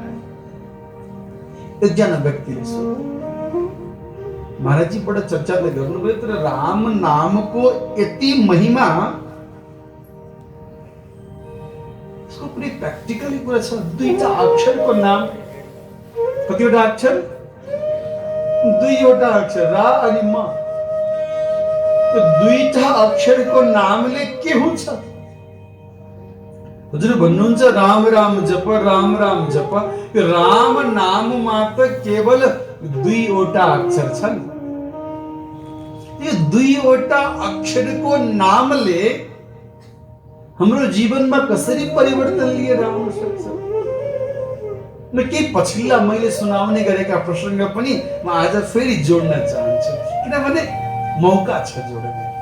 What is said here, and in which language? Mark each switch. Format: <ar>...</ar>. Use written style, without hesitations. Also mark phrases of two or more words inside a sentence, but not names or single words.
<ne>एकजना व्यक्तिले महाराजजी बडा चर्चा त गर्नुभयो, तर राम नामको यति महिमा, यसको पनि प्र्याक्टिकली कुरा छ. दुईटा अक्षरको नाम, कतिवटा अक्षर? दुईवटा अक्षर, रा अनि म. त्यो दुईटा अक्षरको नामले के हुन्छ? हजुर भन्नुहुन्छ राम राम जप, राम राम जप। यो राम नाममा त केवल 2वटा अक्षर छन्। यो 2वटा अक्षरको नामले हाम्रो जीवनमा कसरी परिवर्तन लिएर आउन सक्छ? न के पछिल्ला मैले सुनाउने गरेका प्रसंग पनि म आज फेरि जोड्न चाहन्छु, किनभने मौका छ जोड्ने।</ne>